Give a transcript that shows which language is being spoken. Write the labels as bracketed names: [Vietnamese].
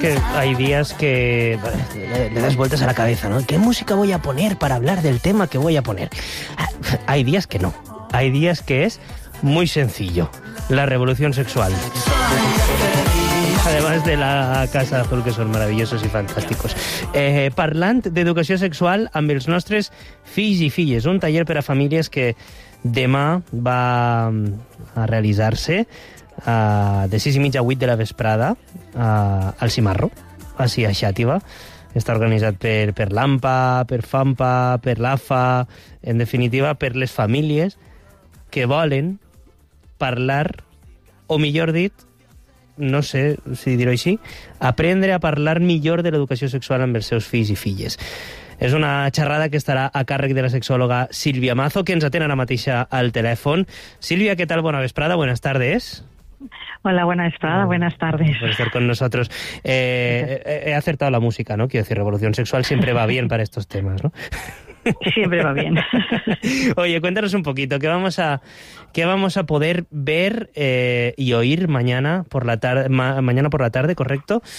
[Spanish] Que hay días que le das vueltas a la cabeza, ¿no? ¿Qué música voy a poner para hablar del tema que voy a poner? Hay días que no. Hay días que es muy sencillo. La revolución sexual. Además de la Casa Azul, que son maravillosos y fantásticos. [Catalan] Parlant d'educació sexual amb els nostres fills i filles. Un taller per a famílies que demà va a realitzar-se de 6 i mitja a 8 de la vesprada al Cimarro, així a Xàtiva. Està organitzat per l'AMPA, per FAMPA, per l'AFA, en definitiva per les famílies que volen parlar, o millor dit, no sé si dir-ho així, aprendre a parlar millor de l'educació sexual amb els seus fills i filles. És una xerrada que estarà a càrrec de la sexòloga Sílvia Mazo, que ens atén ara mateixa al telèfon. Sílvia, què tal? Bona vesprada, [Spanish] buenas tardes. Hola, buena esperada, buenas tardes. Por estar con nosotros. He acertado la música, ¿no? Quiero decir, revolución sexual siempre va bien para estos temas, ¿no? Siempre va bien. Oye, cuéntanos un poquito, ¿qué vamos a poder ver y oír mañana por la tarde, correcto?